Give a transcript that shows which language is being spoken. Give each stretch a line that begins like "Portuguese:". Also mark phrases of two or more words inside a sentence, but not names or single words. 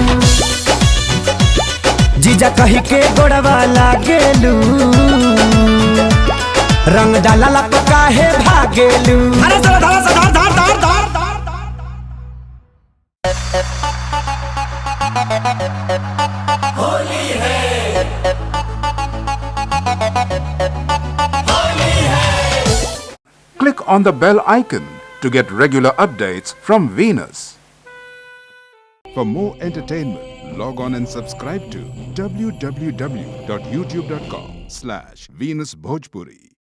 Bhojpuri: जीजा कही के गोड़वा लागेलू, रंग डाला पकाहे भागेलू। होली है, होली है।
English: Click on the bell icon to get regular updates from Venus. For more entertainment, log on and subscribe to www.youtube.com/VenusBhojpuri.